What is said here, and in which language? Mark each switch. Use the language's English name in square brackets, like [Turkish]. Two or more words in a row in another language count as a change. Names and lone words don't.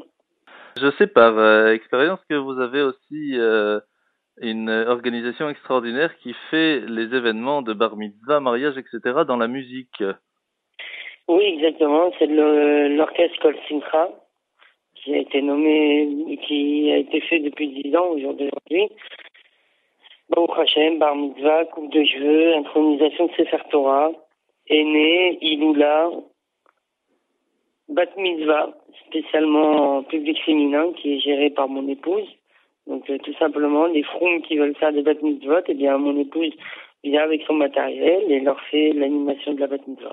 [French] Je sais par expérience que vous avez aussi une organisation extraordinaire qui fait les événements de [Hebrew] בר מצווה, [French] mariage, etc. dans la musique. Oui, exactement. C'est l'orchestre Kol Simcha qui a été nommé, qui a été fait depuis 10 ans au jour d'aujourd'hui. [Hebrew] ברוך השם, בר מצווה, [French] coupe de cheveux, intronisation de [Hebrew] ספר תורה, [French] aîné, Iloula, [Hebrew] בת מצווה, [French] spécialement en public féminin, qui est géré par mon épouse. Donc tout simplement, les froums qui veulent faire des [Hebrew] בת מצוות, [French] eh bien mon épouse vient avec son matériel et leur fait l'animation de la [Hebrew] בת מצווה.